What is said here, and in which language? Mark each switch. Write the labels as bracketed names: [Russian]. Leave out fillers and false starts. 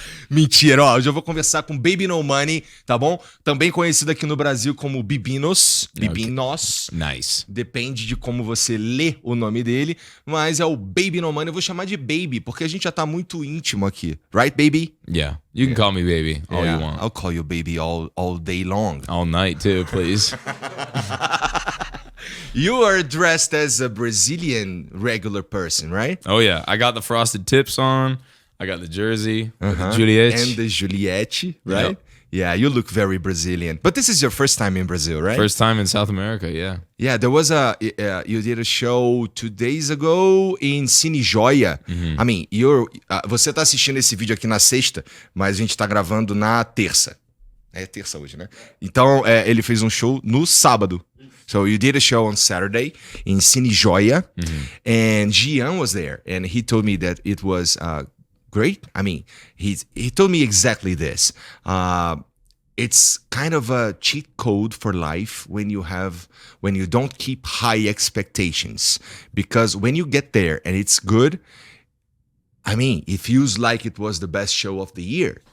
[Portuguese] Mentira, ó, hoje eu vou conversar com Baby No Money, tá bom? Também conhecido aqui no Brasil como Bibinos. Bibinos. [English] Nice. [Portuguese] Depende de como você lê o nome dele, mas é o Baby No Money. Eu vou chamar de Baby, porque a gente já tá muito íntimo aqui. [English] Right, Baby? Yeah. You can call me baby all you want. I'll call you Baby all day long. All night too, please. You are dressed as a Brazilian regular person, right? Oh yeah. I got the frosted tips on. I got the jersey with the Juliette. And the Juliette, right? Yep. Yeah, you look very Brazilian. But this is your first time in Brazil, right? First time in South America, yeah. Yeah, there was you did a show 2 days ago in Cine Joia. I mean, [Portuguese] você tá assistindo esse vídeo aqui na sexta, mas a gente tá gravando na terça. É terça hoje, né? Então, ele fez um show no sábado. [English] So you did a show on Saturday in Cine Joia, and Gian was there, and he told me that it was great. I mean, he told me exactly this. It's kind of a cheat code for life when you don't keep high expectations, because when you get there and it's good, I mean, it feels like it was the best show of the year.